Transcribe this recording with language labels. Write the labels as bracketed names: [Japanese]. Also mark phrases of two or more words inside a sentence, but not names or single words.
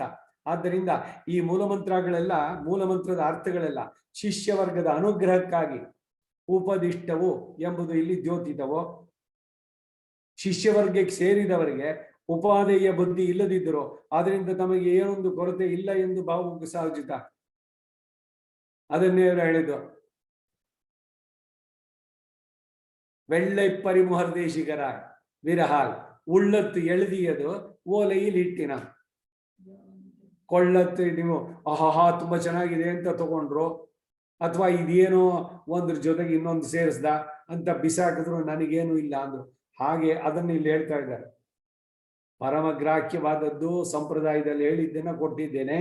[Kannada] ಆದ್ದರಿಂದ ಈ ಮೂಲಮಂತ್ರದ ಅರ್ಥಗಳೆಲ್ಲ ಶಿಷ್ಯ ವರ್ಗದ ಅನುಗ್ರಹಕ್ಕಾಗಿ ಉಪದಿಷ್ಟವು ಎಂಬುದು ಇಲ್ಲಿ ದ್ಯೋತಿತವೋ. ಶಿಷ್ಯವರ್ಗಕ್ಕೆ ಸೇರಿದವರಿಗೆ ಉಪಾದೇಯ ಬುದ್ಧಿ ಇಲ್ಲದಿದ್ದರೂ ಅದರಿಂದ ತಮಗೆ ಏನೊಂದು ಕೊರತೆ ಇಲ್ಲ ಎಂದು ಭಾವ ಸಹಜಿತ. ಅದನ್ನೇ ಹೇಳಿದ್ದು. [Tamil] வெள்ளை பரிமுகர் தேசிகராய் விரகால் உள்ளத்து எழுதியದು ஓலையில் இட்டின. [Kannada] ಕೊಳ್ಳತ್ತು ನೀವು ಆಹಾ ತುಂಬಾ ಚೆನ್ನಾಗಿದೆ ಅಂತ ತಗೊಂಡ್ರು, ಅಥವಾ ಇದೇನೋ ಒಂದ್ರ ಜೊತೆಗೆ ಇನ್ನೊಂದು ಸೇರಿಸ್ದ ಅಂತ ಬಿಸಾಕಿದ್ರು ನನಗೇನು ಇಲ್ಲ ಅಂದ್ರು. ಹಾಗೆ ಅದನ್ನ ಇಲ್ಲಿ ಹೇಳ್ತಾ ಇದ್ದಾರೆ. ಪರಮಗ್ರಾಹ್ಯವಾದದ್ದು ಸಂಪ್ರದಾಯದಲ್ಲಿ ಹೇಳಿದ್ದೇನೆ, ಕೊಟ್ಟಿದ್ದೇನೆ.